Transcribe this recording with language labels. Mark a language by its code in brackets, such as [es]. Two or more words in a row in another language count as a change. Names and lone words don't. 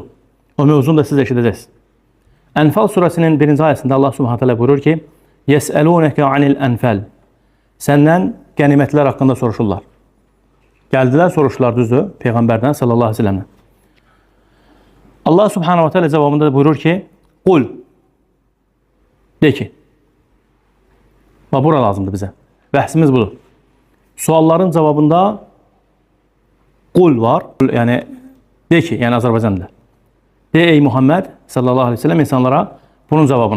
[az] O mövzunu da siz eşidəcəksiniz. Ənfəl surəsinin birinci ayəsində Allah [ar] سبحانه تعالى [az] buyurur ki, [ar] يسألونك عن الأنفال. [az] Səndən qənimətlər haqqında soruşurlar. Gəldilər, soruşurlar, düzdür, Peyğəmbərdən [ar] صلى الله عليه وسلم. [az] Allah [ar] سبحانه وتعالى [az] cavabında buyurur ki, qul, de ki, bax, bura lazımdır bizə. Bəhsimiz budur. Sualların cavabında qul var, yəni de ki, yəni Azərbaycanda. De ey Muhammed [ar] صلى الله عليه وسلم [az] insanlara bunun cavabını.